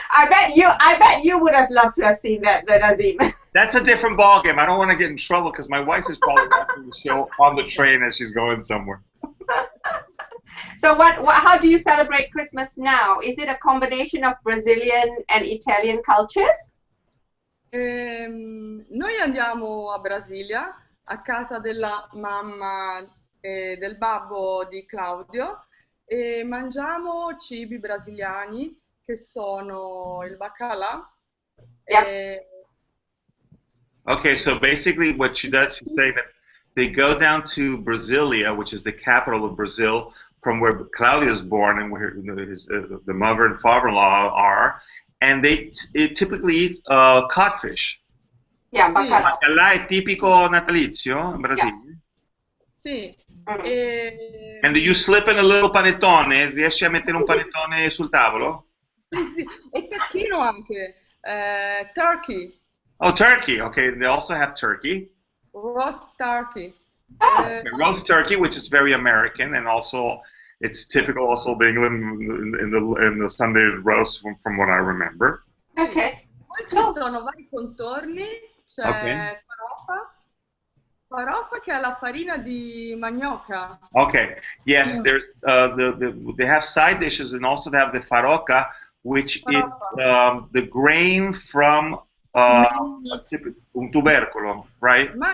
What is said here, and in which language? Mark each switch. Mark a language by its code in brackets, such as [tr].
[en] I bet you would have loved to have seen that, the Nazim. That's a different ballgame. I don't want to get in trouble because my wife is probably watching the show on the train as she's going somewhere. So how do you celebrate Christmas now? Is it a combination of Brazilian and Italian cultures? [it] Noi andiamo a Brasilia, a casa della mamma e del babbo di Claudio, e mangiamo cibi brasiliani che sono il bacalà. [en] Yep. Okay, so basically what she does, she's saying that they go down to Brasilia, which is the capital of Brazil, from where Claudio is born and where the mother and father-in-law are, and they typically eat codfish. Yeah, bacalà. [it] Bacalà è tipico natalizio in Brasile. [en] Yeah. [it] Sì. [en] And do you slip in a little panettone? [it] Riesci a mettere un panettone sul tavolo? Sì, sì. E tacchino anche. [en] Turkey. Oh, turkey. Okay, they also have turkey. Roast turkey. Roast turkey, which is very American, and also it's typical also of England in the Sunday roast from what I remember. Okay. [it] Poi ci sono vari contorni, c'è farofa che è la farina di manioca. [en] Okay. Yes, there's they have side dishes, and also they have the faroca, which is the grain from [it] un tubercolo, [en] right?